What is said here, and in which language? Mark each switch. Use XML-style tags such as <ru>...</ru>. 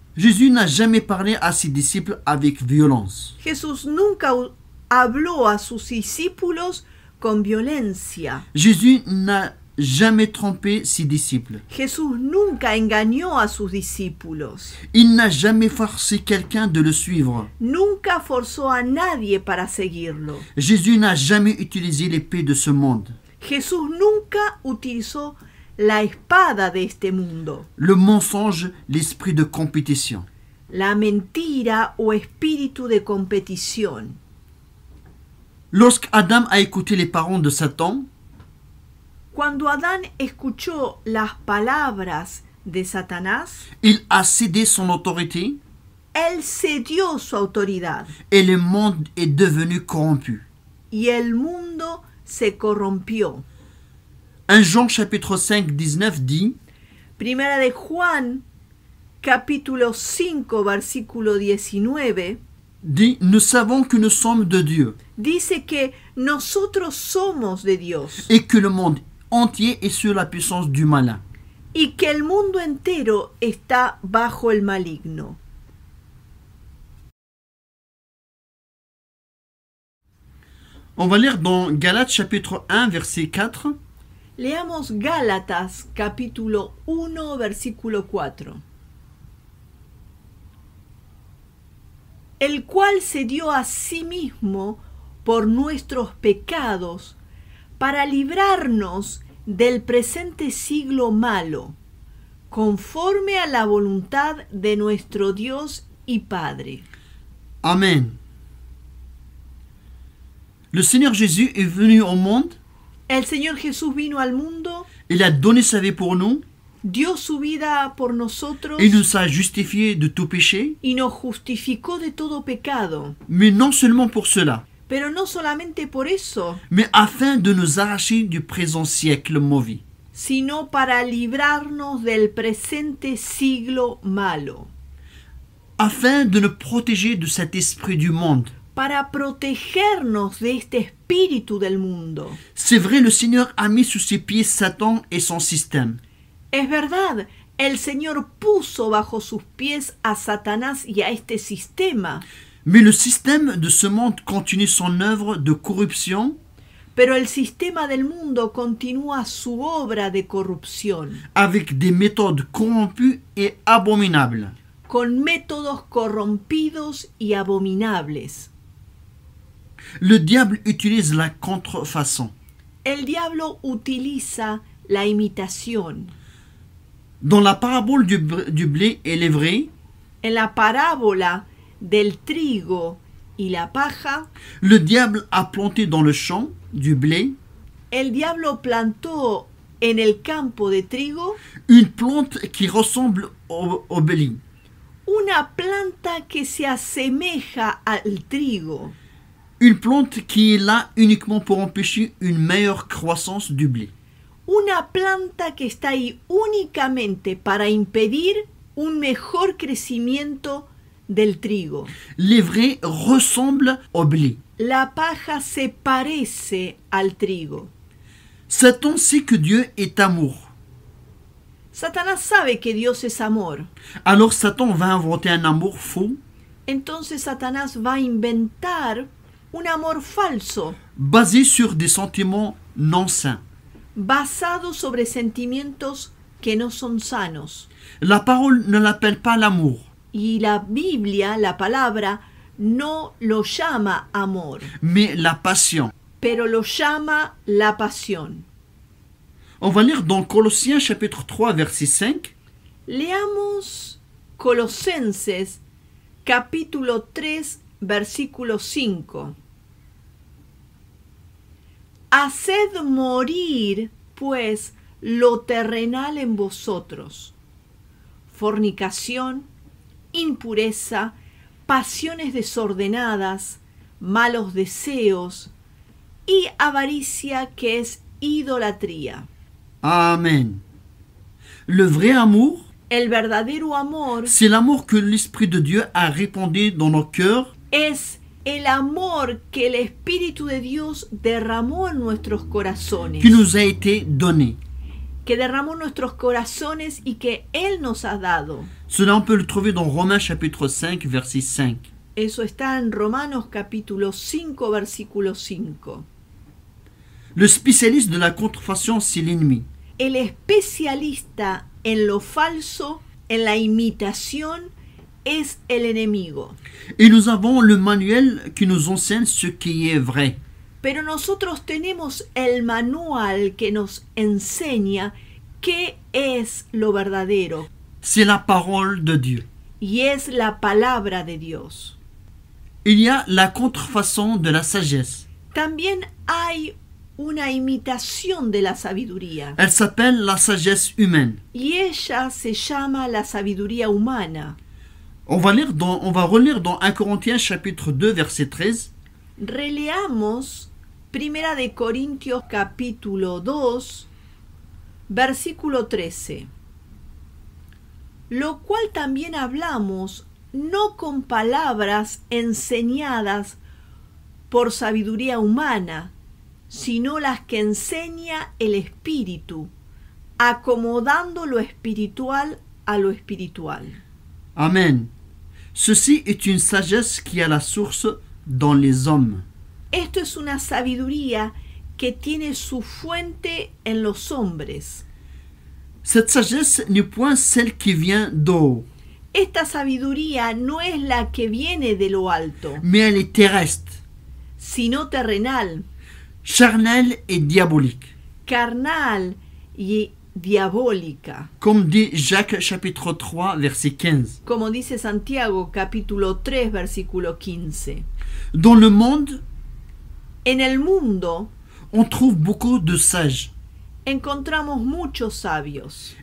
<fr>Jésus n'a jamais parlé à ses disciples avec violence.</fr> <es>Jesús nunca habló a sus discípulos con violencia.</es> <fr>Jésus n'a jamais trompé ses disciples.</fr> <es>Jesús nunca engañó a sus discípulos.</es> <fr>Il n'a jamais forcé quelqu'un de le suivre.</fr> <es>Nunca forzó a nadie para seguirlo.</es> <fr>Jésus n'a jamais utilisé l'épée de ce monde.</fr> <es>Jesús nunca utilizó la espada de este mundo,</es> <fr>Le mensonge, l'esprit de compétition.</fr> <es>la mentira o espíritu de competición.</es> <fr>Lorsque Adam a écouté les paroles de Satan,</fr> <es>Cuando Adán escuchó las palabras de Satanás,</es> <fr>il a cédé son autorité</fr> <es>él cedió su autoridad</es> <fr>et le monde est devenu corrompu.</fr> <es>y el mundo se corrompió.</es> <fr>1 Jean chapitre 5, 19 dit</fr> <es>Primera de Juan, capítulo 5, versículo 19,</es> <fr>nous savons que nous sommes de Dieu</fr> <es>dice que nosotros somos de Dios</es> <fr>et que le monde entier est sous la puissance du malin.</fr> <es>y que el mundo entero está bajo el maligno.</es> <fr>On va lire dans Galates chapitre 1 verset 4.</fr> <es>Leamos Gálatas capítulo 1 versículo 4. El cual se dio a sí mismo por nuestros pecados para librarnos del presente siglo malo, conforme a la voluntad de nuestro Dios y Padre. Amen.</es> <fr>Le Seigneur Jésus est venu au monde,</fr> <es>El Señor Jesús vino al mundo,</es> <fr>il a donné sa vie pour nous,</fr> <es>dio su vida por nosotros</es> <fr>il nous a justifiés de tout péché,</fr> <es>y nos justificó de todo pecado.</es> <fr>mais non seulement pour cela,</fr> <es>Pero no solamente por eso,</es> <fr>mais afin de nous arracher du présent siècle mauvais.</fr> <es>sino para librarnos del presente siglo malo,</es> <fr>Afin de nous protéger de cet esprit du monde.</fr> <es>para protegernos de este espíritu del mundo.</es> <fr>C'est vrai, le Seigneur a mis sous ses pieds Satan et son système.</fr> <es>Es verdad, el Señor puso bajo sus pies a Satanás y a este sistema,</es> <fr>Mais le système de ce monde continue son œuvre de corruption</fr> <es>pero el sistema del mundo continúa su obra de corrupción,</es> <fr>avec des méthodes corrompues et abominables.</fr> <es>con métodos corrompidos y abominables.</es> <fr>Le diable utilise la contrefaçon.</fr> <es>El diablo utiliza la imitación.</es> <fr>Dans la parabole du blé et l'ivraie,</fr> <es>En la parábola del trigo y la paja,</es> <fr>le diable a planté dans le champ du blé</fr> <es>el diablo plantó en el campo de trigo</es> <fr>une plante qui ressemble au blé.</fr> <es>una planta que se asemeja al trigo,</es> <fr>Une plante qui est là uniquement pour empêcher une meilleure croissance du blé.</fr> <es>una planta que está ahí únicamente para impedir un mejor crecimiento del trigo.</es> <fr>L'ivraie ressemble au blé.</fr> <es>La paja se parece al trigo.</es> <fr>Satan sait que Dieu est amour.</fr> <es>Satanás sabe que Dios es amor.</es> <fr>Alors Satan va inventer un amour faux,</fr> <es>Entonces Satanás va a inventar un amor falso,</es> <fr>basé sur des sentiments non sains.</fr> <es>basado sobre sentimientos que no son sanos.</es> <fr>La parole ne l'appelle pas l'amour,</fr> <es>Y la Biblia, la palabra, no lo llama amor,</es> <fr>mais la passion.</fr> <es>pero lo llama la pasión.</es> <fr>On va lire dans Colossiens chapitre 3 verset 5.</fr> <es>Leamos Colosenses capítulo 3 versículo 5. Haced morir, pues, lo terrenal en vosotros: fornicación, impureza, pasiones desordenadas, malos deseos y avaricia, que es idolatría.</es> <fr>Amen. Le vrai amour,</fr> <es>El verdadero amor</es> <fr>c'est l'amour que l'Esprit de Dieu a répandu dans nos cœurs</fr> <es>es el amor que el Espíritu de Dios derramó en nuestros corazones,</es> <fr>qui nous a été donné.</fr> <es>que derramó en nuestros corazones y que Él nos ha dado.</es> <fr>Cela, on peut le trouver dans Romains chapitre 5 verset 5.</fr> <es>Eso está en Romanos capítulo 5 versículo 5.</es> <fr>Le spécialiste de la contrefaçon, c'est l'ennemi.</fr> <es>El especialista en lo falso, en la imitación, es el enemigo.</es> <fr>Et nous avons le manuel qui nous enseigne ce qui est vrai.</fr> <es>Pero nosotros tenemos el manual que nos enseña qué es lo verdadero,</es> <fr>C'est la parole de Dieu.</fr> <es>y es la palabra de Dios.</es> <fr>Il y a la contrefaçon de la sagesse.</fr> <es>También hay una imitación de la sabiduría,</es> <fr>Elle s'appelle la sagesse humaine.</fr> <es>y ella se llama la sabiduría humana.</es> <fr>On va relire dans 1 Corinthiens chapitre 2 verset 13.</fr> <es>Releamos Primera de Corintios capítulo 2, versículo 13. Lo cual también hablamos, no con palabras enseñadas por sabiduría humana, sino las que enseña el Espíritu, acomodando lo espiritual a lo espiritual. Amen.</es> <fr>Ceci est une sagesse qui a la source dans les hommes.</fr> <es>Esto es una sabiduría que tiene su fuente en los hombres.</es> <fr>Cette sagesse n'est point celle qui vient d'en-haut,</fr> <es>Esta sabiduría no es la que viene de lo alto,</es> <fr>mais elle est terrestre,</fr> <es>sino terrenal,</es> <fr>charnelle et diabolique.</fr> <es>carnal y diabólica,</es> <fr>Comme dit Jacques chapitre 3 verset 15.</fr> <es>como dice Santiago capítulo 3 versículo 15.</es> <fr>Dans le monde,</fr> <es>En el mundo</es> <fr>on trouve beaucoup de sages.</fr> <es>encontramos muchos sabios</es>